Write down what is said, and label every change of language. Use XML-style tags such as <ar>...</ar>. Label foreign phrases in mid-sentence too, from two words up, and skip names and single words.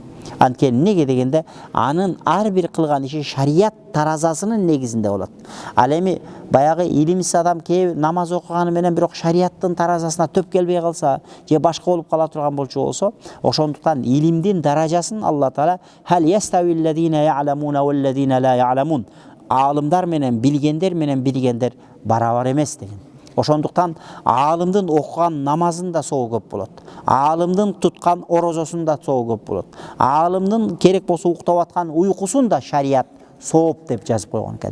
<ky>Анткени неге дегенде, анын ар бир кылган иши шарият таразасынын негизинде болот. Ал эми баягы илимсиз адам намаз окуганы менен бирок шариаттын таразасына төп келбей калса, же башка болуп кала турган болчу болсо, ошондуктан илимдин даражасын Алла Таала</ky> <ar>هل يستوي الذين يعلمون والذين لا يعلمون.</ar> <ky>Алымдар менен билгендер менен билгендер барабар эмес деген. Ошондуктан алымдын окуган намазында соо көп болот. Алымдын туткан орозосунда соо көп болот. Алымдын керек болсо уктап аткан уйкусунда шарият сооп деп жазып койгон экен.</ky>